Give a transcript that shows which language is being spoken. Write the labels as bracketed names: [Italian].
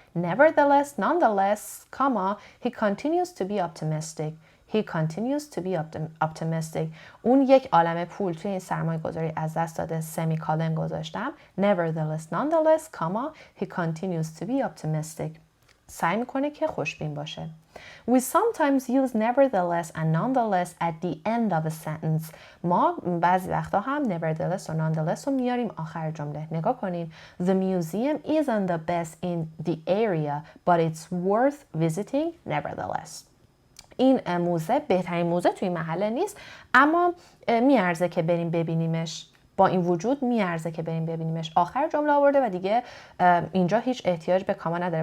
[English] Nevertheless, nonetheless, comma, he continues to be optimistic. He continues to be optimistic. [Persian] اون یک عالمه پول توی این سرمایه گذاری از دست داده، semicolon گذاشتم. [English] Nevertheless, nonetheless, comma, he continues to be optimistic. [Persian] سعی میکنه که خوشبین باشه. [English] We sometimes use nevertheless and nonetheless at the end of a sentence. [Persian] ما بعضی وقتا هم nevertheless و nonetheless رو میاریم آخر جمله. نگاه کنین. [English] The museum isn't the best in the area, but it's worth visiting nevertheless. [Persian] این موزه بهترین موزه توی محله نیست، اما میارزه که بریم ببینیمش. با این وجود میارزه که بریم ببینیمش. آخر جمله آورده و دیگه اینجا هیچ احتیاج به کاما نداره.